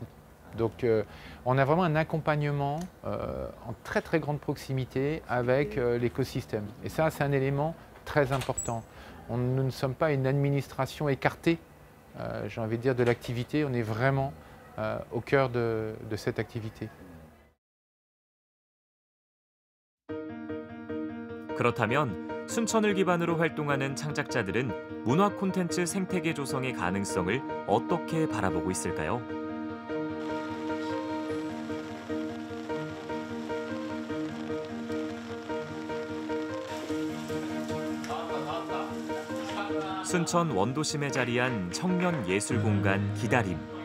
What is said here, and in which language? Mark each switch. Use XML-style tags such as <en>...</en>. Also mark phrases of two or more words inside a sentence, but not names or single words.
<fr>Donc on a vraiment un accompagnement en très très grande proximité avec l'écosystème. Et ça, c'est un élément très important. Nous ne sommes pas une administration écartée, j'ai envie de dire, de l'activité. On est vraiment au cœur de cette activité.</fr> <ko>그렇다면 순천을 기반으로 활동하는 창작자들은 문화 콘텐츠 생태계 조성의 가능성을 어떻게 바라보고 있을까요? 순천 원도심에 자리한 청년 예술 공간 기다림.</ko>